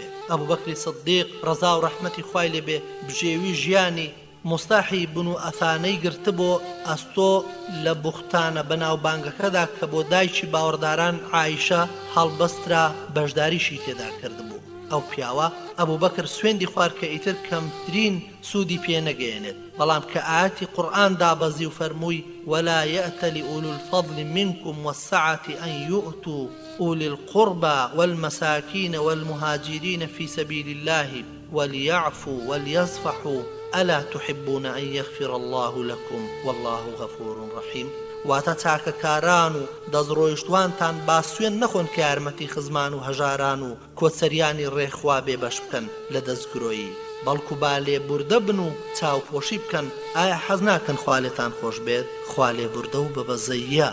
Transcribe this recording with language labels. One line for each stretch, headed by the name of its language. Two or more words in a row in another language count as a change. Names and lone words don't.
Central Kurdish: ئەبوبەکری سدیق ڕەزا و ڕەحمەتی خوای لێبێ بژێوی ژیانی مستاحی بن و ئەثانەی گرتبۆ ئەستۆ لە بوختانە بەناو بانگەکەدا کە بۆ دایکی باوەڕداران عایشە هەڵبەسترا بەشداریشی تێدا کردبوو. ئەو پیاوە ئەبوبەکر سوێندی خوارد کە ئیتر کەمترین سوودی پێ نەگەێنێت، بەڵام کە ئاەتی قورئان دابەزی و فەرمووی
Arabic: ولا يأتل أولو الفضل منكم والسعة أن يؤتوا أولي القربى والمساكين والمهاجرين في سبيل الله وليعفوا وليصفحوا ألا تحبون أن يغفر الله لكم والله غفور رحيم.
Central Kurdish: واتە چاکەکاران و دەزڕۆیشتوانتان با سوێن نەخۆن کە یارمەتی خزمان و هەژاران و کۆچەریانی ڕێخوا بێبەش بکەن لە دەستگرۆیی، بەڵکو با لێبوردە بن و چاوپۆشی بکەن. ئایا حەز ناکەن خوا لێتان خۆش بێت؟ خوا لێبوردە و بەبەزەیە.